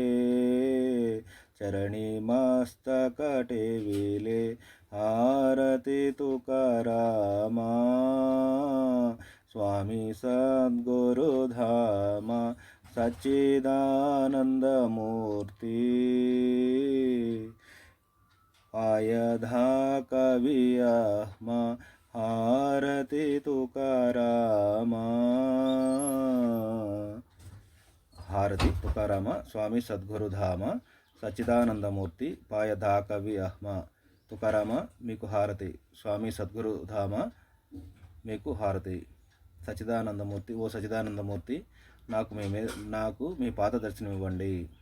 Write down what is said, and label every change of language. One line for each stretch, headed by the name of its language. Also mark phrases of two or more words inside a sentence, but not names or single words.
Marathi: चरणी मस्तक टेविले आरती तुकारामा स्वामी सद्गुरुधामा सच्चिदानन्दमूर्ति पाय दाखवी आत्मा आरती तुकारामा आरती तुकारामा स्वामी सद्गुरुधामा सच्चिदानंदमूर्ती पाय दाखवी आम्हा तुकारामा
Telugu: మీకు హారతి స్వామి సద్గురుధామ మీకు హారతి సచ్చిదానందమూర్తి ఓ సచ్చిదానందమూర్తి నాకు మీ పాద దర్శనం ఇవ్వండి